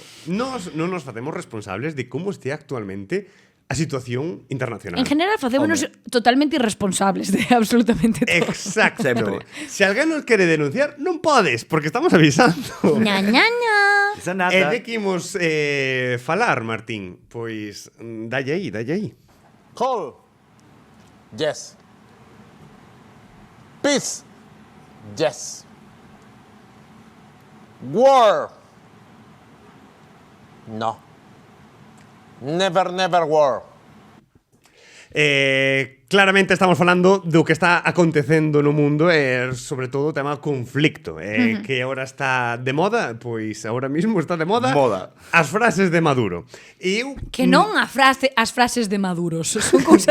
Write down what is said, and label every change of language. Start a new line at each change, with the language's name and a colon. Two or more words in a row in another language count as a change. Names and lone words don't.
Galician: Nos non nos facemos responsables de como este actualmente a situación internacional. en general facémonos totalmente irresponsables de absolutamente todo. Exacto. Sempre. Se alguén nos quere denunciar, non podes, porque estamos avisando. Ña, ña, ña. Esa E nada. de que imos falar, Martín? Pois, dalle aí.
English: Call. Yes. Peace. Yes. War. No. Never, never war.
Galician: Claramente estamos falando do que está acontecendo no mundo e sobre todo o tema conflicto, que agora está de moda, pois agora mismo está de moda, as frases de Maduro. E eu Que non as frases de maduros, son cousas